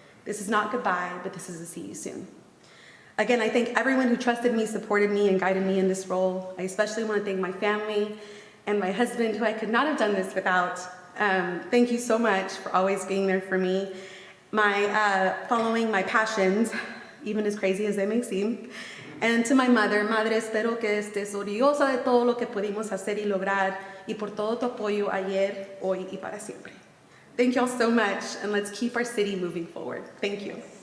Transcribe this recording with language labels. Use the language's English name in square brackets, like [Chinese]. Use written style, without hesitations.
[English] This is not goodbye, but this is a see you soon. Again, I thank everyone who trusted me, supported me, and guided me in this role. I especially want to thank my family and my husband, who I could not have done this without. Thank you so much for always being there for me. Following my passions, even as crazy as they may seem. And to my mother, [Spanish] Madre, espero que estés orgullosa de todo lo que pudimos hacer y lograr, y por todo tu apoyo ayer, hoy, y para siempre. [English] Thank you all so much, and let's keep our city moving forward. Thank you.